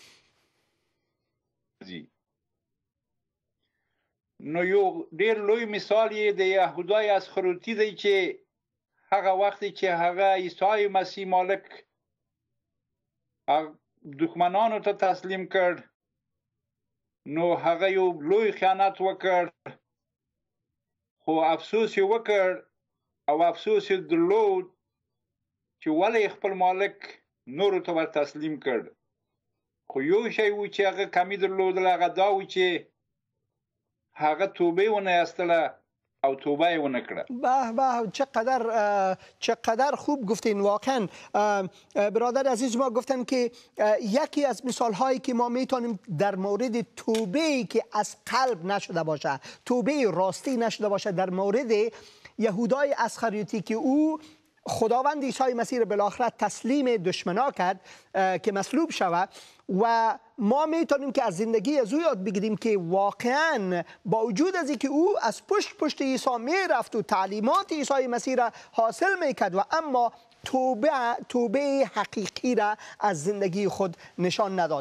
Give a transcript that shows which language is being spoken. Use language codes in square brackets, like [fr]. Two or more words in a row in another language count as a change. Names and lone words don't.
[ps] نو یو ډېر لوی مثال یې د یهودای اسخروطي دی چې هغه وخت چې هغه عیسی مسیح مالک دښمنانو ته تسلیم کړ نو هغه یو لوی خیانت وکړ خو افسوس یې وکړ او افسوس یې درلود چې ولې خپل مالک نورو ته ور تسلیم کړ. خو یو شی و چې هغه کمی درلودل هغه دا و چې هغه توبه ونه ایستله او توبه ای ونه کړه. [fa] به چقدر خوب گفتین. واقعا برادر عزیز ما گفتن که یکی از مثال هایی که ما میتونیم در مورد توبه ای که از قلب نشده باشه، توبه راستی نشده باشه، در مورد یهودای اسخریوطی که او خداوند عیسی مسیح را بالاخره تسلیم دشمنا کرد که مصلوب شود و ما میتونیم که از زندگی از او یاد بگیریم که واقعا با وجود از اینکه او از پشت عیسی میرفت و تعلیمات عیسی مسیح را حاصل میکرد و اما توبه حقیقی را از زندگی خود نشان نداد.